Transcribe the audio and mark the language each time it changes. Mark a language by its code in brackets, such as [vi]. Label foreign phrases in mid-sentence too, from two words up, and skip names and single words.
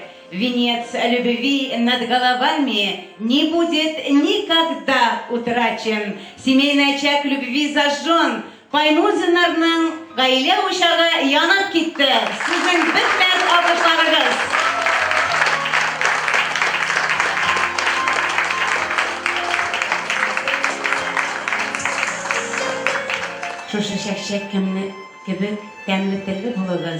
[ru] Венец любви над головами не будет никогда утрачен. Семейный очаг любви зажжен. [tt] Паймурзиннарның гаилә учагы янып китте. Сезнең бетмәс алкышларыгыз. Шушы чәкчәк кебек тәмле телле булыгыз.